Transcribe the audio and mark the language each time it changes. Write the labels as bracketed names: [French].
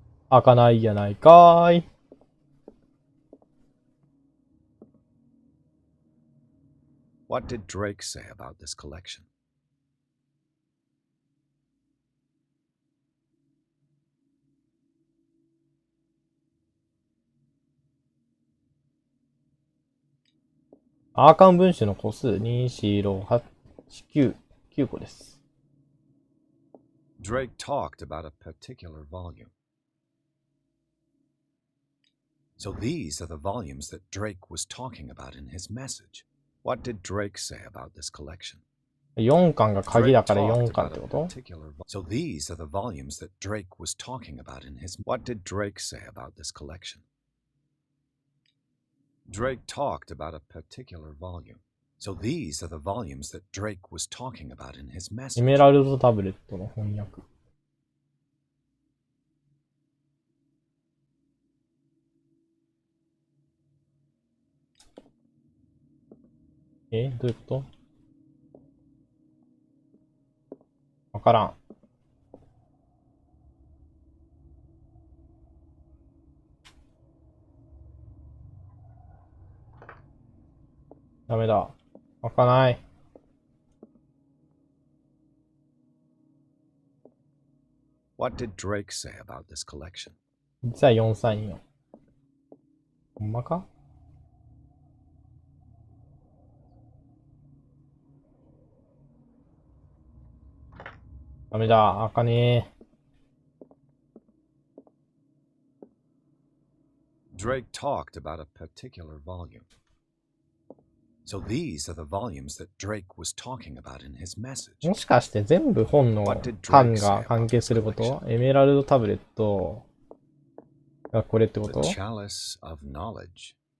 [Japanese] 開かないやないかーい。 [English] What did Drake say about this collection? [Japanese] アーカン文集の個数2、4、6、8、9、9個です。 [English] Drake talked about a particular volume. So these are the volumes that Drake was talking about in his message. What did Drake say about this collection? [Japanese] 4巻が鍵だから4巻ってこと？ [English] So these are the volumes that Drake was talking about in his... What did Drake say about this collection? Drake talked about a particular volume. So these are the volumes that Drake was talking about in his message. [Japanese] エメラルドタブレットの翻訳。どういうこと？わからん。ダメだ。開かない。 [English] What did Drake say about this collection? [Japanese] 実は434。ほんまか？ダメだ。開かねえ。 [English] Drake talked about a particular volume. So these are the volumes that Drake was talking about in his message. [Japanese] もしかして全部本の巻が関係すること？エメラルドタブレットがこれってこと？ [English] The chalice of knowledge.